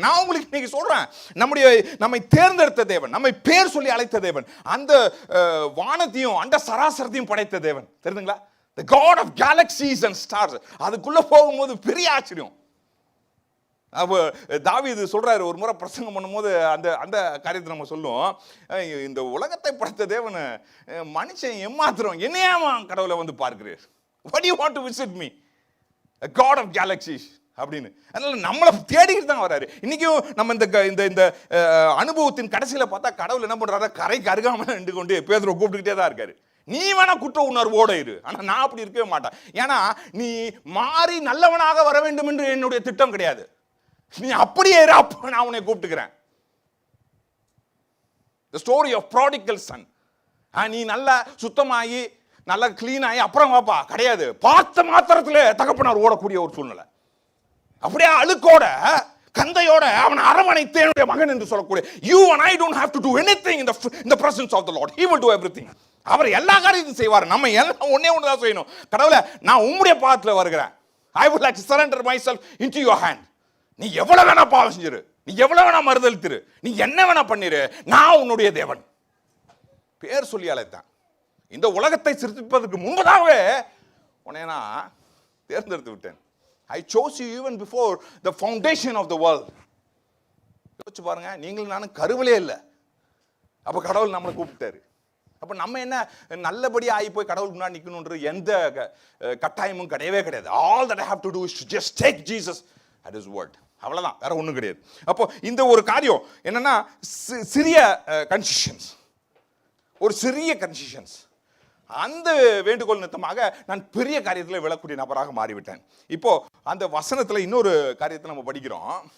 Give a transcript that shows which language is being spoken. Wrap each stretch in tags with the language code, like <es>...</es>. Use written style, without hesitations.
<ta>நான் உங்களுக்கு இன்னைக்கு சொல்றேன், நம்மை தேர்ந்தெடுத்த தேவன், நம்மை பேர் சொல்லி அழைத்த தேவன், அந்த வானத்தையும் அந்த சராசரத்தையும் படைத்த தேவன், தெரியுதுங்களா?</ta> <en>The God of galaxies and stars.</en> <ta>அதுக்குள்ள போகும்போது பெரிய ஆச்சரியம். அப்போ தாவீது சொல்றாரு, ஒரு முறை பிரசங்கம் பண்ணும்போது அந்த காரியத்தை நம்ம சொல்லுவோம், இந்த உலகத்தை படைத்த தேவன் மனுஷன் ஏமாத்துறோம், என்னையா கடவுளை பார்க்கிறேன்,</ta> <en>what do you want to visit me, a God of galaxies</en> <ta>அப்படின்னு. அதனால நம்மளை தேடிக்கிட்டு தான் வராரு. இன்னைக்கும் நம்ம இந்த அனுபவத்தின் கடைசியில பார்த்தா கடவுள் என்ன பண்றாரு, கரைக்கு அருகாமல் நின்று கொண்டு பேதுருவை கூப்பிட்டுக்கிட்டே தான் இருக்காரு. நீ வேணா குற்ற உணர்வோட இரு, ஆனா நான் அப்படி இருக்கவே மாட்டேன். ஏன்னா நீ மாறி நல்லவனாக வர வேண்டும் என்று என்னுடைய திட்டம் கிடையாது. நீ அப்படியே இரு, அப்ப நான் உன்னை கூப்பிட்டுக்கிறேன்.</ta> <en>The story of prodigal son.</en> <ta>நீ நல்லா சுத்தமாகி நல்லா கிளீன் ஆகி அப்புறம் வாப்பா கிடையாது. பார்த்த மாத்திரத்துல தகப்பனார் ஓடக்கூடிய ஒரு சூழ்நிலை. அப்படியே அழுக்கோட கந்தையோட அவன் அரவணைத்து என்னுடைய மகன் என்று சொல்லக்கூடிய,</ta> <en>you and I don't have to do anything in the presence of the Lord. He will do everything.</en> <ta>அவர் எல்லா காரியத்தையும் செய்வார். நம்ம எல்லாம் ஒண்ணே ஒன்று தான் செய்யணும். கடவுளே, நான் உம்முடைய பாதத்தில் வருகிறேன்.</ta> <en>I would like to surrender myself into your hand.</en> <ta>நீ எவ்வளவு வேணா பாவம் செஞ்சிரு, நீ எவ்வளவு வேணா மறுதலித்திரு, நீ என்ன வேணா பண்ணிரு, நான் உன்னுடைய தேவன். பேர் சொல்லி அழைத்தான். இந்த உலகத்தை சிருஷ்டிப்பதற்கு முன்பதாகவே உன்னை நான் தேர்ந்தெடுத்து விட்டேன்.</ta> <en>I chose you even before the foundation of the world.</en> <ta>யோசிச்சு பாருங்க, நீங்களும் நானும் கருவிலே இல்லை, அப்ப கடவுள் நம்மளை கூப்பிட்டாரு. அப்ப நம்ம என்ன நல்லபடியா ஆகி போய் கடவுள் முன்னாடி நிக்கணும்ன்ற எந்த கட்டாயமும் கிடையவே கிடையாது.</ta> <en>All that I have to do is to just take Jesus at his word.</en> <ta>அவ்வளவுதான், வேற ஒண்ணும் கிடையாது. அப்போ இந்த ஒரு காரியம் என்னன்னா, சிறிய கன்சிஷன்ஸ், ஒரு சிறிய கன்சிஷன்ஸ், அந்த வேண்டுகோள் நிமித்தமாக நான் பெரிய காரியத்தில் விழக்கூடிய நபராக மாறிவிட்டேன். இப்போ அந்த வசனத்தில் இன்னொரு காரியத்தை நம்ம படிக்கிறோம்.</ta>